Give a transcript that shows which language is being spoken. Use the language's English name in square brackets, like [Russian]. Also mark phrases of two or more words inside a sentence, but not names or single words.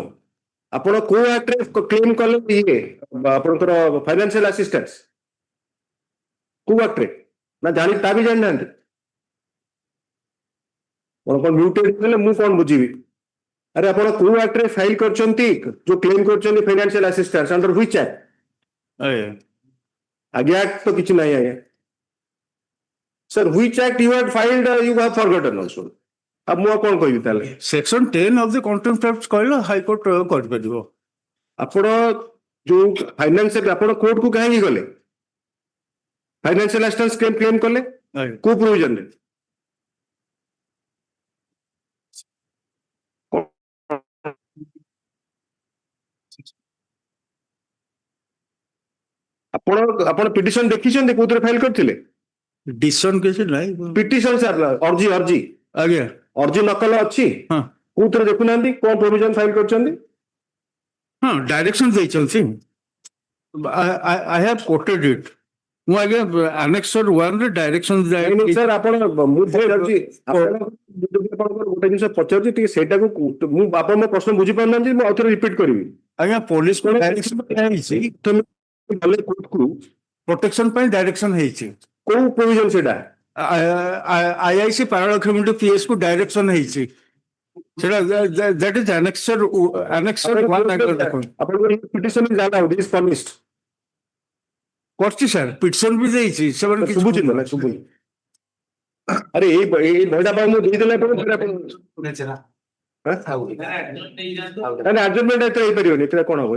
[Odia] ଆପଣ କୋଉ ଆକ୍ଟରେ କ୍ଲେମ କଲେ ଇଏ ଆପଣଙ୍କର [English] financial assistance [Odia] କୋଉ ଆକ୍ଟରେ ନା ଜାଣି ତା ବି ଜାଣିନାହାନ୍ତି? ଆପଣ ମ୍ୟୁଟେଡ ହେଲେ ମୁଁ କଣ ବୁଝିବି? ଆରେ ଆପଣ କୋଉ ଆକ୍ଟରେ ଫାଇଲ କରିଛନ୍ତି ଯୋଉ କ୍ଲେମ କରିଛନ୍ତି [English] financial assistance under which act? [Odia] ଆଜ୍ଞା ଆକ୍ଟ ତ କିଛି ନାହିଁ ଆଜ୍ଞା। [English] Sir, which act you had filed, you have forgotten also. [Odia] अब ମୁଁ କଣ କହିବି ତାହେଲେ? [English] Section 10 of the Contempt Act [Odia] କହିଲେ ହାଇକୋର୍ଟ କରିପାରିବ। ଆପଣ ଯୋଉ ଫାଇନାନ୍ସିଆଲ ଆପଣ କୋର୍ଟ କୁ କାହିଁକି ଗଲେ? [English] financial assistance [Odia] କ୍ଲେମ କଲେ କୋଉ ପ୍ରୋଭିଜନରେ? ଆପଣ ଆପଣ ପିଟିସନ ଦେଖିଛନ୍ତି କୋଉଥିରେ ଫାଇଲ କରିଥିଲେ? ଡିସିସନ କିଛି ନାହିଁ। ପିଟିସନ ସାର୍ ଅର୍ଜି ଆଜ୍ଞା ଅର୍ଜି ନକଲ ଅଛି କୋଉଥିରେ ଦେଖୁନାହାନ୍ତି କଣ ପ୍ରୋଭିଜନ ଫାଇଲ କରିଛନ୍ତି? ହଁ ଡାଇରେକ୍ସନ ଦେଇଛନ୍ତି। [English] I have quoted it. [Odia] ମୁଁ ଆଜ୍ଞା annexure 1 ରେ ଡାଇରେକ୍ସନ ସାର୍ ଆପଣ ମୁଁ ପଚାରୁଛି ଆପଣଙ୍କର ଗୋଟେ ଜିନିଷ ପଚାରୁଛି ଟିକେ ସେଇଟାକୁ ମୁଁ ଆପଣ ମୋ ପ୍ରଶ୍ନ ବୁଝିପାରୁନାହାନ୍ତି ମୁଁ ଆଉଥରେ ରିପିଟ କରିବି। ଆଜ୍ଞା [English] police protection [Odia] ପାଇଁ ଡାଇରେକ୍ସନ ହେଇଛି। କୋଉ ପ୍ରୋଭିଜନ ସେଇଟା? IIC ପାରାଳକ୍ଷ୍ମୀ PS କୁ ଡାଇରେକ୍ସନ ହେଇଛି। [English] ସେଟା that is annexure 1 [Odia] ଆପଣଙ୍କର ପିଟିସନ [English] is allowed is punished [Odia] କରିଛି ସାର୍ ପିଟିସନ ବି ଦେଇଛି ସେମାନେ କିଛି ଶୁଭୁଛି ନା ଶୁଭୁନି? ଆରେ ଏଇ ବହିଟା ପାଇଁ ମୁଁ ଦେଇଦେଲେ ଆଡଜଷ୍ଟମେଣ୍ଟ ଏତେ ହେଇପାରିବନି ଏଥିରେ କଣ ହବ?